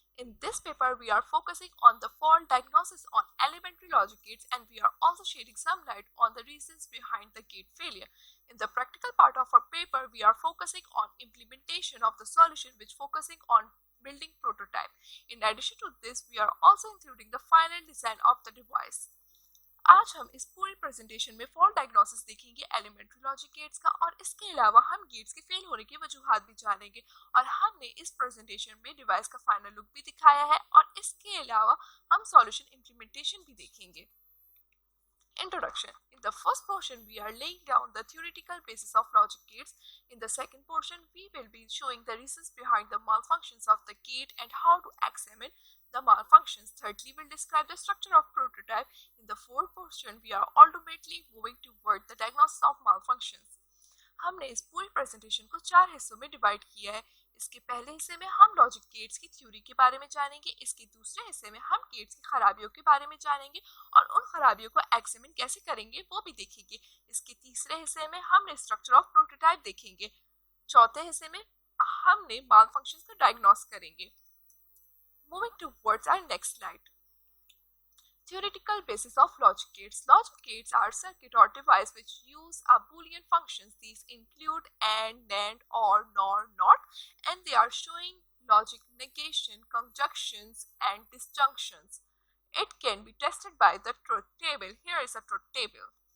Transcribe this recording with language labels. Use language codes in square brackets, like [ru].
[en] In this paper, we are focusing on the fault diagnosis on elementary logic gates and we are also shedding some light on the reasons behind the gate failure. In the practical part of our paper, we are focusing on implementation of the solution which focusing on building prototype. In addition to this, we are also including the final design of the device. [hi] आज हम इस पूरी presentation में fault diagnosis देखेंगे elementary logic gates का और इसके अलावा हम गेट्स के फेल होने की वजूहात भी जानेंगे और हमने इस प्रेजेंटेशन में डिवाइस का फाइनल लुक भी दिखाया है और इसके अलावा हम सॉल्यूशन इम्प्लीमेंटेशन भी देखेंगे. [en] Introduction. In the first portion, we are laying down the theoretical basis of logic gates. In the second portion, we will be showing the reasons behind the malfunctions of the gate and how to examine the malfunctions. Thirdly, we'll describe the structure of prototype. In the fourth portion, we are ultimately moving toward the diagnosis of malfunctions. [hi] हमने इस पूरी presentation को 4 हिस्सों में divide किया है. इसके पहले हिस्से में हम लॉजिक गेट्स की थ्योरी के बारे में जानेंगे. इसके दूसरे हिस्से में हम गेट्स की खराबियों के बारे में जानेंगे और उन खराबियों को एग्जामिन कैसे करेंगे वो भी देखेंगे. इसके तीसरे हिस्से में हम [en] structure of prototype [hi] देखेंगे. चौथे हिस्से में हमने मालफंक्शंस को डायग्नोस करेंगे. [en] Moving towards our next slide. Theoretical basis of logic gates. Logic gates are circuit or device which use a Boolean functions. These include and, NAND, or, NOR, NOT, and they are showing logic negation, conjunctions, and disjunctions. It can be tested by the truth table. Here is a truth table.